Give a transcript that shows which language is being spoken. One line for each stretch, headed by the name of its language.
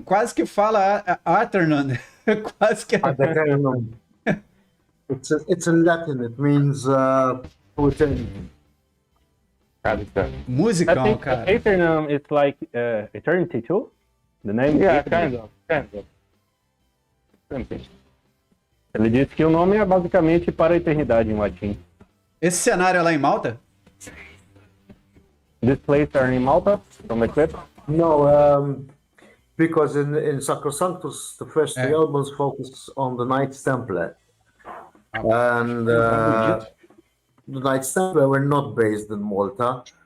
Portuguese: Quase que fala Aeternam. Quase que...
English: Aeternam. It's in Latin. It means eternity.
Portuguese: Musicão, cara.
English: Aeternam is like eternity too? The name? Yeah, kind of.
Portuguese: Ele disse que o nome é basicamente para a eternidade em latim. Esse cenário é lá em Malta?
English: This place are in Malta, from the clip? No, because in Sacro Sanctus, the first three albums focus on the Knights Templar. And the Knights Templar were not based in Malta.